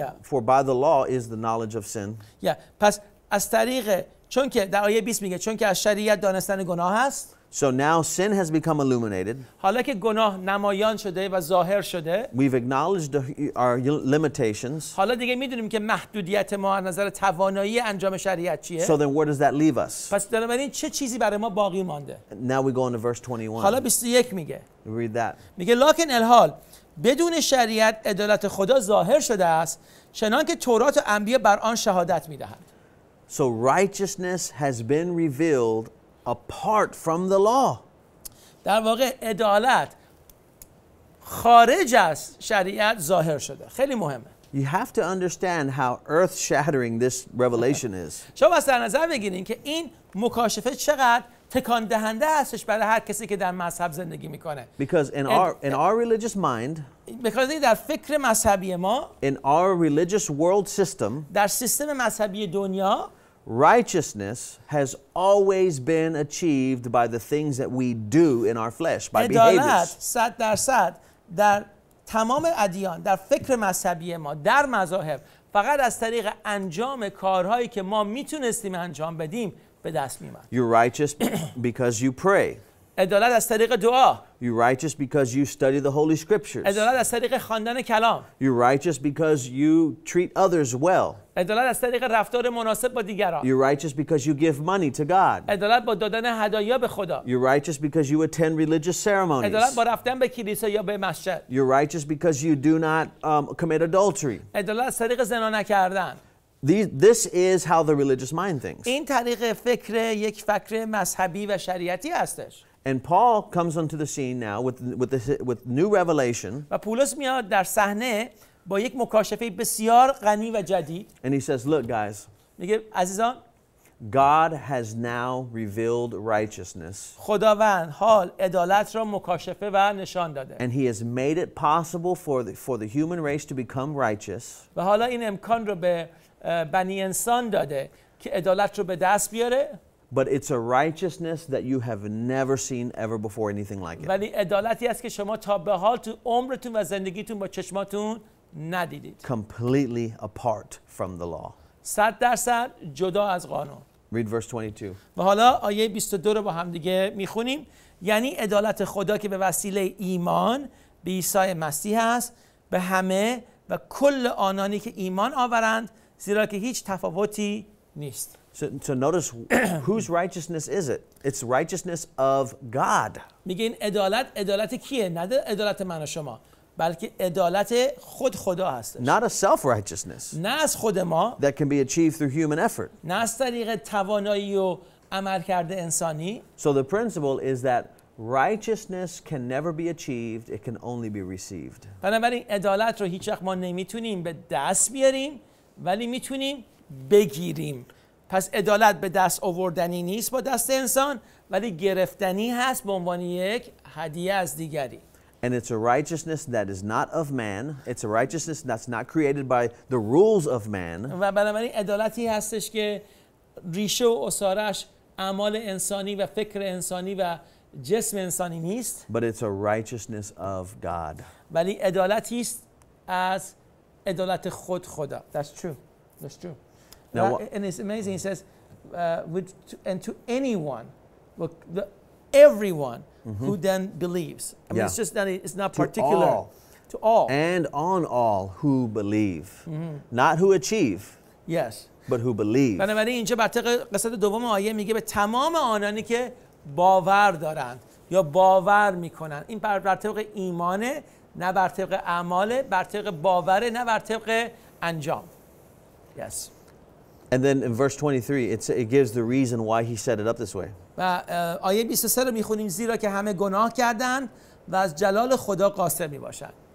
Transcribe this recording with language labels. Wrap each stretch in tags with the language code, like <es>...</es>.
<en>For by the law is the knowledge of sin. Yeah.</en> <fa>پس از طریق چون که در آیه 20 میگه چون که از شریعت دانستن گناه هست.</fa> <en>So now sin has become illuminated.</en> <fa>حالا که گناه نمایان شده و ظاهر شده.</fa> <en>We've acknowledged our limitations.</en> <fa>حالا دیگه میدونیم که محدودیت ما از نظر توانایی انجام شریعت چیه.</fa> <en>So then where does that leave us?</en> <fa>پس بنابراین چه چیزی برای ما باقی مانده؟</fa> <en>Now we go into verse 21.</en> <fa>حالا 21 میگه.</fa> <en>Read that.</en> <fa>میگه لکن الحال بدون شریعت عدالت خدا ظاهر شده است چنان که تورات و انبیا بر آن شهادت میدهند.</fa> <en>So righteousness has been revealed apart from the law.</en> <fa>در واقع عدالت خارج از شریعت ظاهر شده. خیلی مهمه.</fa> <en>You have to understand how earth-shattering this revelation is.</en> <fa>شما بس در نظر بگیرین که این مکاشفه چقدر تکان دهنده هستش برای هر کسی که در مذهب زندگی میکنه.</fa> <en>Because in our religious mind,</en> <fa>بخاطر در فکر مذهبی ما،</fa> <en>in our religious world system,</en> <fa>در سیستم مذهبی دنیا،</fa> <en>righteousness has always been achieved by the things that we do in our flesh, by</en> <fa>عدالت</fa> <en>behaviors.</en> <fa>100% در تمام ادیان، در فکر مذهبی ما، در مذاهب فقط از طریق انجام کارهایی که ما میتونستیم انجام بدیم به دست میاد.</fa> <en>You're righteous because you pray.</en> <fa>عدالت از طریق دعا.</fa> <en>You're righteous because you study the Holy Scriptures.</en> <fa>عدالت از طریق خواندن کلام.</fa> <en>You're righteous because you treat others well.</en> <fa>عدالت از طریق رفتار مناسب با دیگران.</fa> <en>You're righteous because you give money to God.</en> <fa>عدالت با دادن هدایا به خدا.</fa> <en>You're righteous because you attend religious ceremonies.</en> <fa>عدالت با رفتن به کلیسا یا به مسجد.</fa> <en>You're righteous because you do not commit adultery.</en> <fa>عدالت از طریق زنا نکردن.</fa> <en>This is how the religious mind thinks.</en> <fa>این طریق فکر یک فکر مذهبی و شریعتی هستش.</fa> <en>And Paul comes onto the scene now with new revelation.</en> <fa>و پولس میاد در صحنه با یک مکاشفه بسیار غنی و جدید.</fa> <en>And he says, look guys,</en> <fa>میگه عزیزان،</fa> <en>God has now revealed righteousness.</en> <fa>خداوند حال عدالت را مکاشفه و نشان داده.</fa> <en>And he has made it possible for the human race to become righteous.</en> <fa>و حالا این امکان رو به بنی انسان داده که عدالت رو به دست بیاره.</fa> <en>But it's a righteousness that you have never seen ever before anything like it.</en> <fa>ولی عدالتی است که شما تا به حال تو عمرتون و زندگیتون با چشماتون ندیدید.</fa> <en>Completely apart from the law.</en> <fa>100% جدا از قانون.</fa> <en>Read verse 22.</en> <fa>و حالا آیه 22 رو با هم دیگه میخونیم. یعنی عدالت خدا که به وسیله ایمان به عیسی مسیح است به همه و کل آنانی که ایمان آورند، زیرا که هیچ تفاوتی نیست.</fa> <en>So notice whose righteousness is it? It's righteousness of God.</en> <fa>میگه این عدالت کیه؟ نه عدالت من و شما، بلکه عدالت خود خدا هستش.</fa> <en>Not a self-righteousness</en> <fa>نه از خود ما،</fa> <en>that can be achieved through human effort.</en> <fa>نه از طریق توانایی و عملکرد انسانی.</fa> <en>So the principle is that righteousness can never be achieved, it can only be received.</en> <fa>بنابراین عدالت رو هیچ وقت ما نمیتونیم به دست بیاریم، ولی میتونیم بگیریم. پس عدالت به دست آوردنی نیست با دست انسان، ولی گرفتنی هست به عنوان یک هدیه از دیگری.</fa> <en>And it's a righteousness that is not of man. It's a righteousness that's not created by the rules of man.</en> <fa>و بنابراین عدالتی هستش که ریشه و اسارش اعمال انسانی و فکر انسانی و جسم انسانی نیست.</fa> <en>But it's a righteousness of God.</en> <fa>ولی عدالتی است از عدالت خود خدا.</fa> <en>That's true. That's true. Now, And it's amazing. He says, and to anyone, everyone who then believes. I mean, it's just that it's not particular. To all. And on all who believe. Not who achieve. Yes. But who believe.</en> <fa>بنابراین اینجا بر طبق قسمت دوم آیه میگه به تمام آنانی که باور دارند یا باور میکنن. این بر طبق ایمانه، نه بر طبق اعماله، بر طبق باوره، نه بر طبق انجام.</fa> <en>Yes. And then in verse 23, it gives the reason why he set it up this way.</en> <fa>و آیه 23 رو میخونیم. زیرا که همه گناه کردند و از جلال خدا قاصر میباشند.</fa>